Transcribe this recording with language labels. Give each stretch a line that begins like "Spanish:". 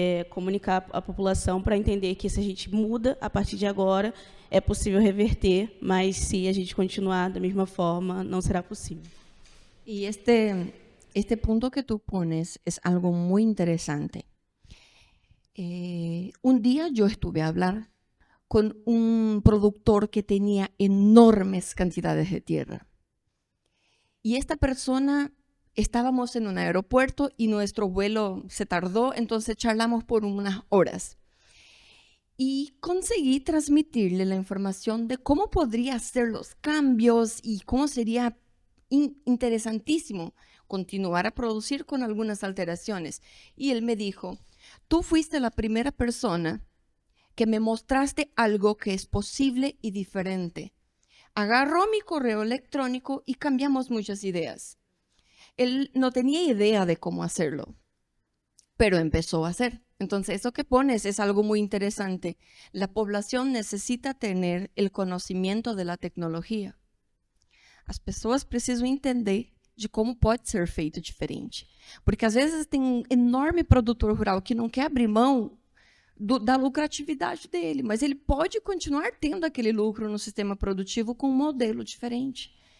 Portuguese: comunicar à população para entender que se a gente muda a partir de agora, é possível reverter, mas se a gente continuar da mesma forma, não será possível.
Spanish: Y este punto que tú pones es algo muy interesante. Un día yo estuve a hablar con un productor que tenía enormes cantidades de tierra. Y esta persona, estábamos en un aeropuerto y nuestro vuelo se tardó, entonces charlamos por unas horas. Y conseguí transmitirle la información de cómo podría hacer los cambios y cómo sería interesantísimo continuar a producir con algunas alteraciones. Y él me dijo, tú fuiste la primera persona que me mostraste algo que es posible y diferente. Agarró mi correo electrónico y cambiamos muchas ideas. Él no tenía idea de cómo hacerlo, pero empezó a hacer. Entonces, eso que pones es algo muy interesante. La población necesita tener el conhecimento de la tecnologia.
Portuguese: As pessoas precisam entender de como pode ser feito diferente. Porque, às vezes, tem um enorme produtor rural que não quer abrir mão da lucratividade dele, mas ele pode continuar tendo aquele lucro no sistema produtivo com um modelo diferente.